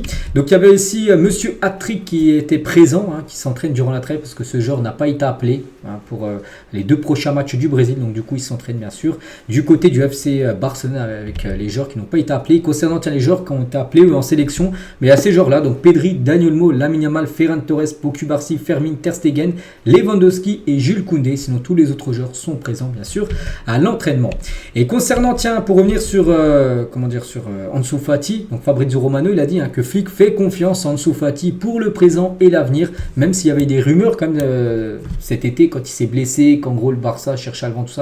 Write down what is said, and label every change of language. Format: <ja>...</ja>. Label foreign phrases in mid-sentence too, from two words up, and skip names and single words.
<fr>Donc il y avait aussi Monsieur Hattrick qui était présent, qui s'entraîne durant la trêve parce que ce joueur n'a pas été appelé pour les 2 prochains matchs du Brésil. Donc du coup il s'entraîne bien sûr du côté du FC Barcelone avec les joueurs qui n'ont pas été appelés. Concernant les joueurs qui ont été appelés en sélection, mais à ces joueurs-là, donc Pedri, Dani Olmo, Lamine Yamal, Ferran Torres, Pau Cubarsí, Fermin, Ter Stegen, Lewandowski et Jules Koundé. Sinon tous les autres joueurs sont présents bien sûr à l'entraînement. Et concernant, pour revenir sur Ansu Fati, donc Fabrizio Romano il a dit que Flick fait confiance en Ansu Fati pour le présent et l'avenir, même s'il y avait des rumeurs comme cet été quand il s'est blessé, qu'en gros le Barça cherchait à le vendre, tout ça.</fr>